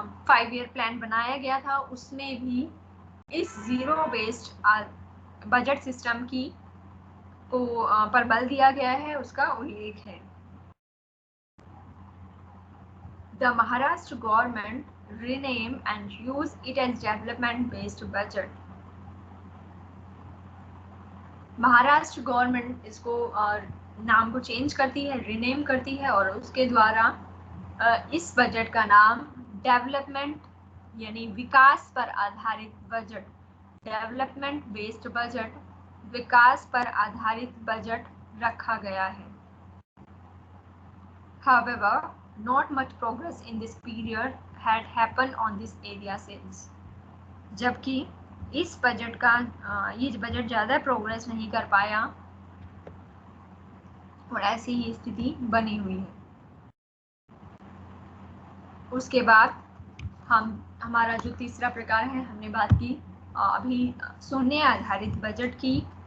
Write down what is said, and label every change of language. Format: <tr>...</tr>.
<hi>5-year plan बनाया गया था, उसमें भी इस जीरो बेस्ड बजट सिस्टम की को पर बल दिया गया है, उसका उल्लेख है।</hi> <en>The Maharashtra government rename and use it as development based budget।</en> <hi>Maharashtra government इसको नाम को चेंज करती है, रिनेम करती है और उसके द्वारा इस बजट का नाम डेवलपमेंट यानी विकास पर आधारित बजट, डेवलपमेंट बेस्ड बजट, विकास पर आधारित बजट रखा गया है।</hi> <en>However, not much progress in this period had happened on this area since।</en> <hi>जबकि इस बजट का ये बजट ज़्यादा प्रोग्रेस नहीं कर पाया और ऐसी ही स्थिति बनी हुई है। उसके बाद हमारा जो तीसरा प्रकार है, हमने बात की अभी शून्य आधारित बजट की।</hi>